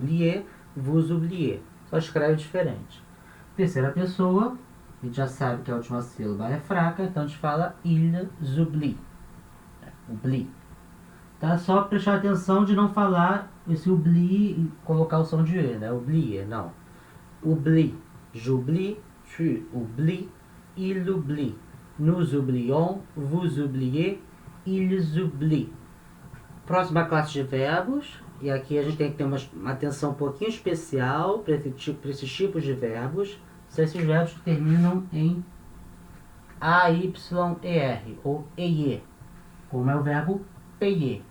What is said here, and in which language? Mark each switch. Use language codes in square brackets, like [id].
[fr] Oublier, vous oubliez. [pt] Só escreve diferente. Terceira pessoa, a gente já sabe que a última sílaba é fraca, então a gente fala [fr] ils oublient. Oublie. [pt] Tá? Só prestar atenção de não falar esse oublie e colocar o som de E, né? Oublier, não. [fr] Oublie, j'oublie, tu oublies, il oublie, nous oublions, vous oubliez, ils oublient. [pt] Próxima classe de verbos, e aqui a gente tem que ter uma atenção um pouquinho especial para esses tipos de verbos. São esses verbos que terminam em AYER ou EIE, como é o verbo payer.